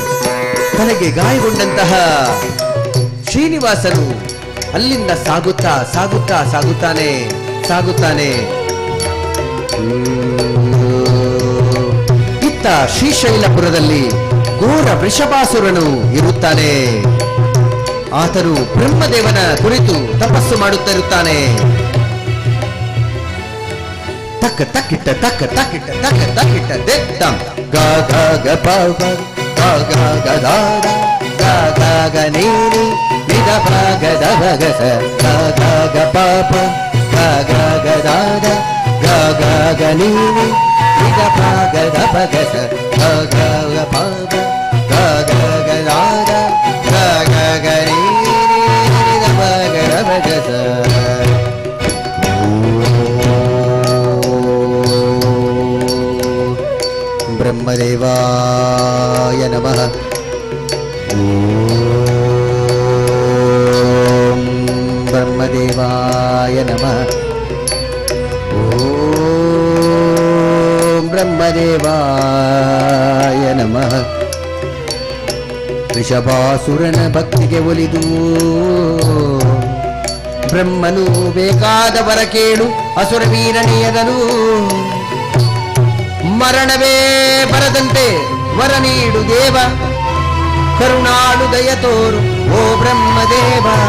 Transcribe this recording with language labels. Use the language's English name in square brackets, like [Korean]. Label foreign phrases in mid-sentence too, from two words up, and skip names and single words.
[Kannada] ತನಗೆ ಗಾಯಗೊಂಡಂತಹ ಶ್ರೀನಿವಾಸನು ಅಲ್ಲಿಂದ ಸಾಗುತ್ತಾ ಸಾಗುತ್ತಾ ಸಾಗುತ್ತಾನೆ ಸಾಗುತ್ತಾನೆ. ಇತ್ತ ಶ್ರೀಶೈಲಪುರದಲ್ಲಿ ಘೋರ ವೃಷಭಾಸುರನು ಇರುತ್ತಾನೆ. ಆತನು ಬ್ರಹ್ಮದೇವನ ಕುರಿತು ತಪಸ್ಸು ಮಾಡುತ್ತಿರುತ್ತಾನೆ. ತಕ್ಕ ತಕ್ಕಿಟ್ಟ ತಕ್ಕ ತಕ್ಕಿಟ್ಟ ತಕ್ಕ ತಕ್ಕಿಟ್ಟ ದೆತ್ತಂ ಗ ಗ ಗ ಪ ಗ ಗ ಗ ದ ಗ ಗ ಗ ನೀನಿ ನಿದ ಪ ಗ ದ ಭ ಗ ಸ ಗ ಗ ಗ ಪ ಪ ಗ ಗ ಗ ದ ದ ಗ ಗ ಗ ನೀನಿ ನಿದ ಪ ಗ ದ ಭ ಗ ಸ ಗ ಗ ಗ ಪ ಪ ಗ ಗ ಗ ದ ದ ಗ ಗ ಗ ನೀನಿ ನಿದ ಪ ಗ ದ ಭ ಗ ಸ. [Sanskrit] ಬ್ರಹ್ಮದೇವಾಯ ನಮಃ. ಓಂ ಬ್ರಹ್ಮದೇವಾಯ ನಮಃ. ಓಂ ಬ್ರಹ್ಮದೇವಾಯ ನಮಃ. [Kannada] ಋಷಭಾಸುರನ ಭಕ್ತಿಗೆ ಒಲಿದು ಬ್ರಹ್ಮನು ಬೇಕಾದವರ ಕೇಳು ಅಸುರ ವೀರನೆಯದನು. ಮರಣವೇ ಬರದಂತೆ ವರ ನೀಡು ದೇವ, ಕರುಣಾಳು ದಯ ತೋರು ಓ ಬ್ರಹ್ಮದೇವ.